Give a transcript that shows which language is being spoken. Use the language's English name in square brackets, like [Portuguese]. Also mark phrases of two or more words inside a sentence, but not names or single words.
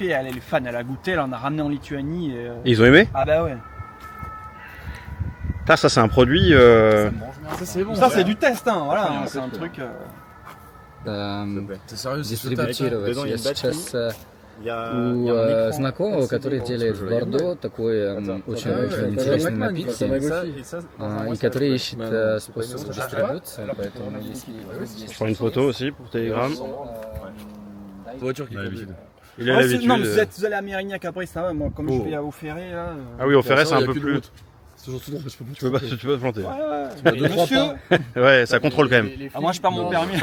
[French] Elle est fan, elle a goûté, elle en a ramené en Lituanie. Et, Ils ont aimé? Ah bah ouais. Ça c'est un produit. Ça c'est bon. Ça c'est du test, hein, voilà. C'est un truc. T'es sérieux, [Russian] Дистрибутировать. [French] Dedans, il y a [Russian] Я [French] une batterie. [Russian] сейчас [French] Il y a [Russian] у знакомого, который делает в Бордо такой очень интересный напитки, и который ищет способ дистрибуции, поэтому если... [French] Je prends une photo aussi pour Telegram. Voiture qui Il a l'habitude. Non, mais vous allez à Mérignac après, ça va. Moi, comme je vais au Ferré, là. Ah oui, au Ferret c'est un peu plus. C'est toujours tout droit, je peux plus. Tu peux te planter. Ouais. Monsieur. Ouais, ça contrôle quand même. Ah, moi, je perds mon permis.